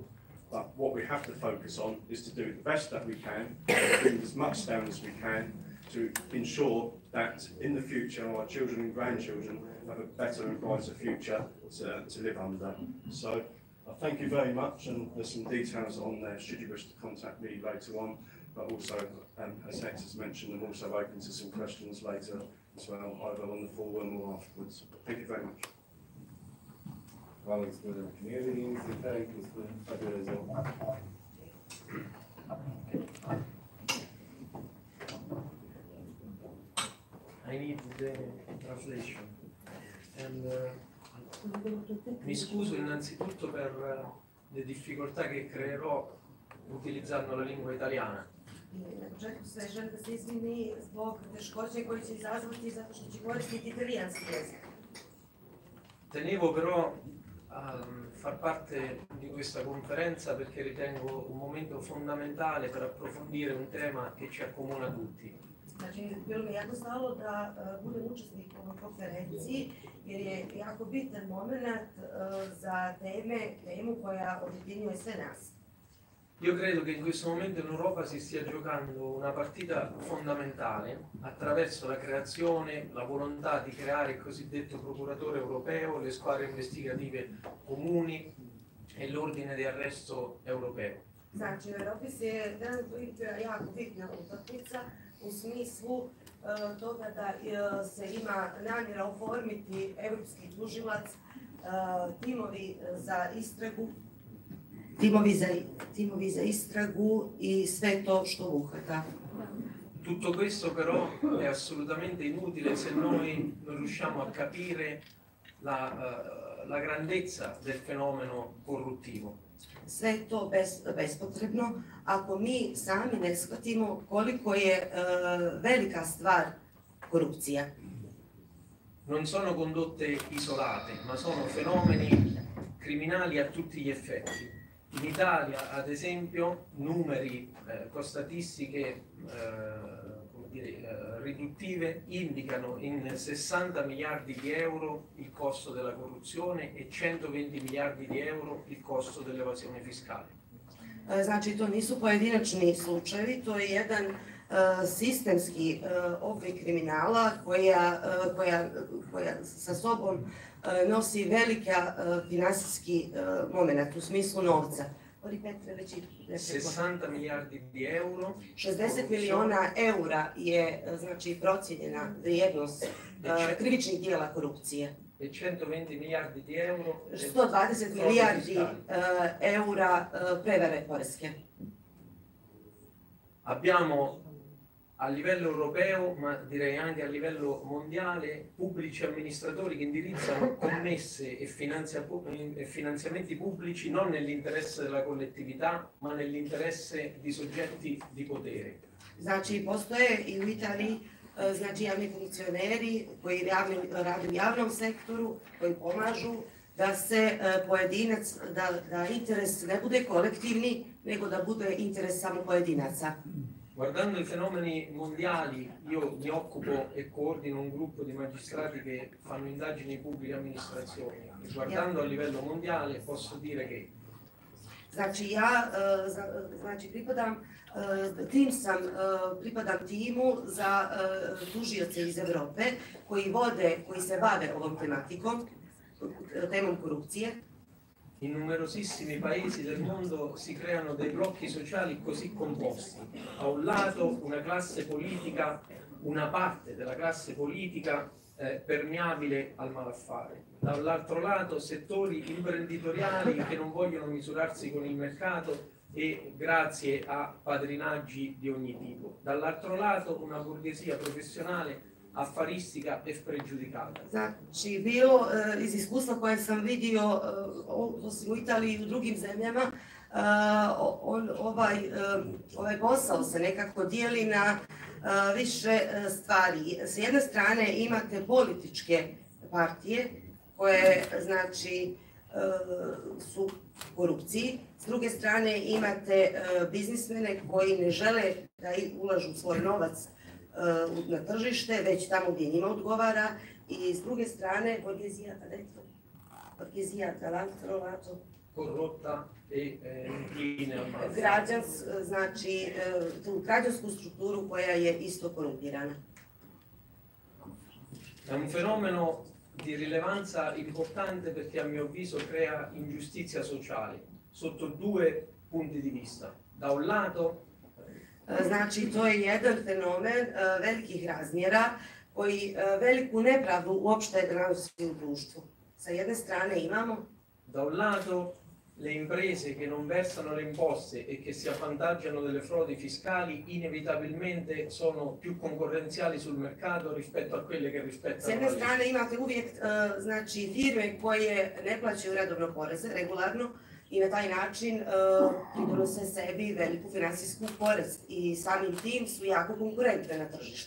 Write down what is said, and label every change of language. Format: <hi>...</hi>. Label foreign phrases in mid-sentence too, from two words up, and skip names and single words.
<en>But what we have to focus on is to do the best that we can, bring as much down as we can, to ensure that in the future our children and grandchildren have a better and brighter future to live under. So I thank you very much, and there's some details on there should you wish to contact me later on, but also, as Hector has mentioned, I'm also open to some questions later as well, either on the forum or afterwards. Thank you very much.</en> <bs>Hvala gospodine Knježini, Zitaj, gospodin Fabio.</bs> <en>I need the translation. And,</en> <it>mi scuso innanzitutto per le difficoltà che creerò utilizzando la lingua italiana.</it> <bs>Na početku se želim da se izvini zbog teškoće koje će izazvati zato što će koristiti italijanski jezik.</bs> <it>Tenevo però a far parte di questa conferenza perché ritengo un momento fondamentale per approfondire un tema che ci accomuna tutti.</it> <bs>Znači, bilo mi jako stalo da budem učesnik u ovoj konferenciji jer je jako bitan moment za temu koja objedinjuje sve nas.</bs> <it>Io credo che in questo momento in Europa si stia giocando una partita fondamentale attraverso la creazione, la volontà di creare il cosiddetto procuratore europeo, le squadre investigative comuni e l'ordine di arresto europeo.</it> <bs>Znači, u Europi se trenutno igra jako bitna utakmica u smislu toga da se ima namjera oformiti europski tužilac, timovi za istragu, timovi za istragu i sve to što obuhvata.</bs> <it>Tutto questo però è assolutamente inutile se noi non riusciamo a capire la grandezza del fenomeno corruttivo.</it> <bs>Sve to bespotrebno ako mi sami ne shvatimo koliko je velika stvar korupcija.</bs> <it>Non sono condotte isolate, ma sono fenomeni criminali a tutti gli effetti. In Italia, ad esempio, numeri con statistiche riduttive indicano in 60 miliardi di euro il costo della corruzione e 120 miliardi di euro il costo dell'evasione fiscale.</it> <bs>Znači, to nisu pojedinačni slučajevi, to je jedan sistemski oblik kriminala koja sa sobom nosi velika finansijski moment u smislu novca.</bs> <it>60 milijardi di euro.</it> <bs>60 miliona eura je znači procijenjena vrijednost krivičnih dijela korupcije.</bs> <it>E 120 milijardi di euro.</it> <bs>120 milijardi eura prevare poreske.</bs> <it>Abbiamo a livello europeo, ma direi anche a livello mondiale, pubblici amministratori che indirizzano commesse e finanziamenti pubblici non nell'interesse della collettività, ma nell'interesse di soggetti di potere.</it> <bs>Znači, postoje i u Italiji znači, javni funkcioneri koji rade u javnom sektoru, koji pomažu da se pojedinac, da interes ne bude kolektivni, nego da bude interes samo pojedinaca.</bs> <it>Guardando i fenomeni mondiali, io mi occupo e coordino un gruppo di magistrati che fanno indagini in pubbliche amministrazioni. E guardando a livello mondiale posso dire che</it> <bs>Znači, ja pripadam timu za tužioce iz Europe koji se bave ovom tematikom, temom korupcije.</bs> <it>in numerosissimi paesi del mondo si creano dei blocchi sociali così composti. A un lato una classe politica, una parte della classe politica permeabile al malaffare. Dall'altro lato settori imprenditoriali che non vogliono misurarsi con il mercato e grazie a padrinaggi di ogni tipo. Dall'altro lato una borghesia professionale affaristica e spregiudicata.</it> <bs>Znači, bilo iz iskustva koje sam vidio osim u Italiji i u drugim zemljama, ovaj posao se nekako dijeli na više stvari. S jedne strane imate političke partije koje znači su u korupciji, s druge strane imate biznismene koji ne žele da ulažu svoj novac na tržište, već tamo gdje njima odgovara, i s druge strane</bs> <it>borghesia tra l'altro corrotta e</it> <bs>znači tu građansku strukturu koja je isto korumpirana.</bs> <it>È un fenomeno di rilevanza importante perché a mio avviso crea ingiustizia sociale sotto due punti di vista. Da un lato</it> <bs>Znači, to je jedan fenomen velikih razmjera koji veliku nepravdu uopšte nanosi u društvu. Sa jedne strane imamo</bs> <it>da un lato le imprese che non versano le imposte e che si avvantaggiano delle frodi fiscali inevitabilmente sono più concorrenziali sul mercato rispetto a quelle che rispettano</it> <bs>s jedne</bs> <it>la legge.</it> <bs>strane imate uvijek znači firme koje ne plaćaju redovno poreze, regularno, i na taj način pridonose sebi veliku finansijsku korist i samim tim su jako konkurentne na tržištu.</bs>